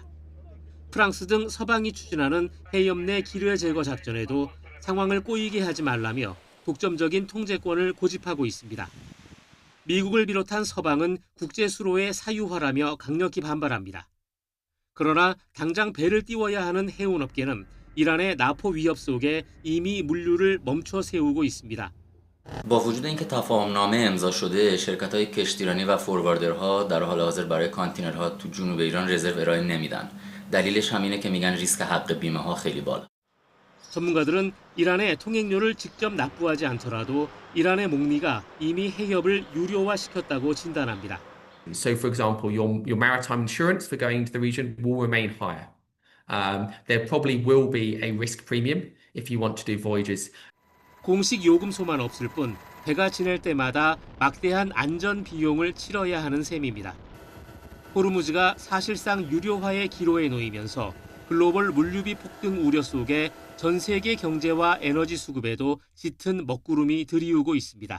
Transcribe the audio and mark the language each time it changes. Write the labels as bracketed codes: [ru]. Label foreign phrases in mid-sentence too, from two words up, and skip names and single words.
[ko] 프랑스 등 서방이 추진하는 해협 내 기뢰 제거 작전에도 상황을 꼬이게 하지 말라며 독점적인 통제권을 고집하고 있습니다. 미국을 비롯한 서방은 국제 수로의 사유화라며 강력히 반발합니다. 그러나 당장 배를 띄워야 하는 해운업계는 이란의 나포 위협 속에 이미 물류를 멈춰 세우고 있습니다. [fa] با وجود اینکه تفاهمنامه امضا شده شرکت‌های کشتیرانی و فورواردرها در حال حاضر برای کانتینرها تو جنوب ایران رزرو ارائه نمیدن. دلیلش همینه که میگن ریسک حق بیمه‌ها خیلی بالا. [ko] 전문가들은 이란의 통행료를 직접 납부하지 않더라도 이란의 목리가 이미 해협을 유료화시켰다고 진단합니다. [en] So, for example, your maritime insurance for going into the region will remain higher. There probably will be a risk premium if you want to do voyages. [ko] 공식 요금소만 없을 뿐 배가 지낼 때마다 막대한 안전 비용을 치러야 하는 셈입니다. 호르무즈가 사실상 유료화의 기로에 놓이면서 글로벌 물류비 폭등 우려 속에 전 세계 경제와 에너지 수급에도 짙은 먹구름이 들이우고 있습니다.